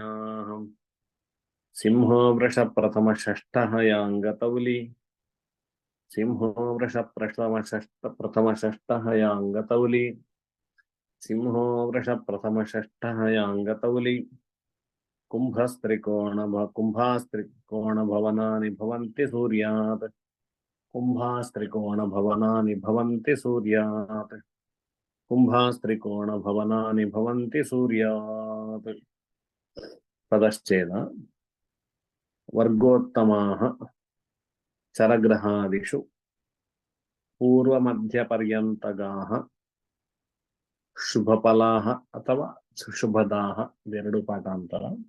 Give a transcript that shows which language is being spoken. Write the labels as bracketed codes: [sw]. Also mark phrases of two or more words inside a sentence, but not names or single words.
[sa] सिंहो वृष प्रथम षष्ठ याङ्गतौलि, सिंहो वृष प्रथम षष्ठ याङ्गतौलि, सिंहो वृष प्रथम षष्ठ याङ्गतौलि. कुम्भस्त्रिकोण भवनानि भवन्ति सूर्यात्, कुम्भास्त्रिकोण भवनानि भवन्ति सूर्यात्, कुम्भास्त्रिकोण भवनानि भवन्ति सूर्यात्. [kn] ಪದಶ್ಚೇದ. [sa] वर्गोत्तमाः चरग्रहादिषु पूर्वमध्यपर्यन्तगाः शुभफलाः अथवा सुशुभदाः, [kn] ಇದೆರಡು ಪಾಠಾಂತರ.